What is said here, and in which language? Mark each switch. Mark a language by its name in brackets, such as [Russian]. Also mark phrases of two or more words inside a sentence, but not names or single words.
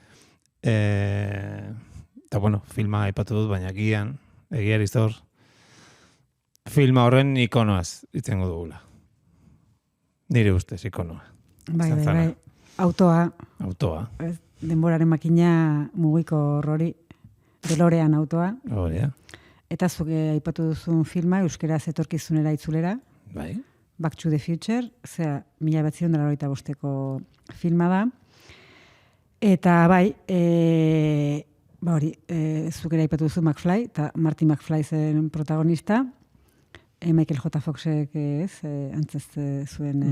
[Basque] Eta bueno, filma aipatu dut, baina egiari zor, filma horren ikonoaz itzengo dugula. Nire ustez ikonoa. Bai. Autoa, Autoa. ez, denboraren makina mugiko horrori, DeLorean autoa. Hori, Eta zuke aipatu duzun filma, euskeraz etorkizunera itzulera, bai. Back to the Future, 1985ko filma da. Eta bai, zuke aipatu duzu McFly, eta Marty McFly zen protagonista, Michael J. Foxek antzez zuen...